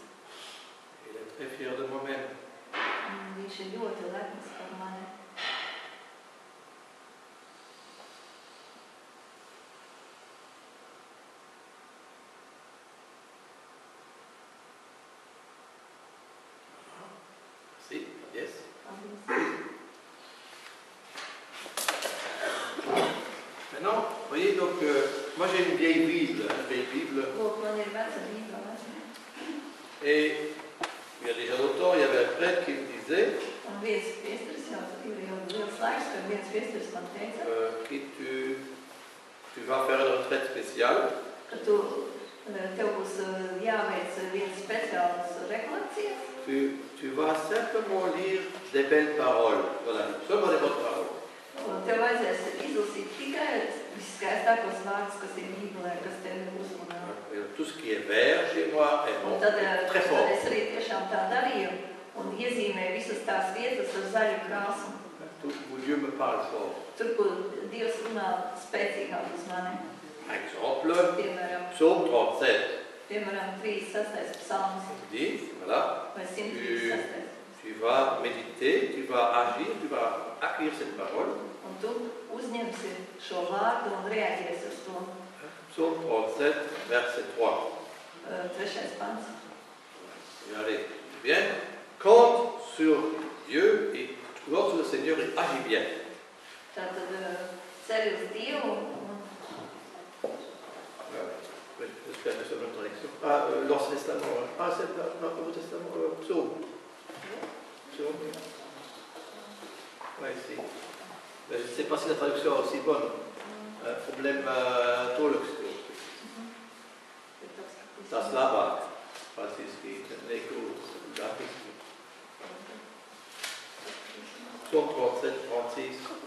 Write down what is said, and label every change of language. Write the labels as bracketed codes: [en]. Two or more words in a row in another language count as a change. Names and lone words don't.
[fr] Il est très fier de moi-même. [lv] Un viņš ir ļoti lepns par mani. Si, yes. Paldies. [fr] Maintenant, vous voyez, donc, moi j'ai une vieille Bible. [lv] Lūk, man ir veca Bībele. [fr] Et il y a déjà longtemps, il y avait un prêtre qui me disait [lv] Un viens priesteris jau ir liels laiks, kad viens priesteris man teica, [fr] tu vas faire une retraite spéciale. [lv] ka tev būs jāveic viens speciāls rekolekcijas. [fr] Tu vas simplement lire des belles paroles. Voilà, seulement des bonnes paroles. [lv] Tev vajadzēs izlasīt tikai viskaistākos vārdus, kas ir Bībelē, kas tevi uzrunā. [fr] Tout ce qui est vert chez moi est bon, [lv] Un tad [fr] très fort. [lv] es arī tiešām tā darīju un iezīmēju visas tās vietas ar zaļu krāsu. [fr] Où Dieu me parle fort. [lv] Tur, kur Dievs runā spēcīgāk uz mani. [fr] Par exemple, [lv] Piemēram, [fr] Psaume 37. [lv] 36. psalms [fr] Il dit, voilà, [lv] vai 136. [fr] tu vas méditer, tu vas agir, tu vas accueillir cette parole. [lv] Un tu uzņemsi šo vārdu un reaģēsi uz to. [fr] Psaume 37, verset 3. [lv] 3. pants. [fr] Allez, bien. Compte sur Dieu et compte sur le Seigneur et agis bien. [lv] Tātad ceri uz Dievu un [fr] J'espère que c'est notre traduction. L'Ancien Testament. C'est le Nouveau Testament. Psaume. Psaume. Oui, si. Mais je ne sais pas si la traduction est aussi bonne. [lv] Problème tolkstio. Tas labāk. Faktiski neko grafisku. Psaume 37, 36.